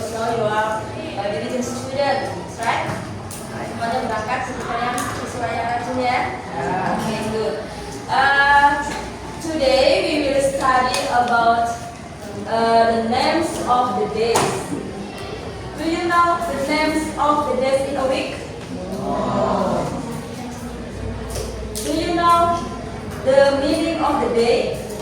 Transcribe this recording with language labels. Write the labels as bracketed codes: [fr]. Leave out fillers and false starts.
[en] So you are a diligent student, right? [id] Semuanya berangkat seperti yang siswa yang rajin ya. [en] Okay, good. Today we will study about the names of the days. Do you know the names of the days in a week? Do you know the meaning of the day?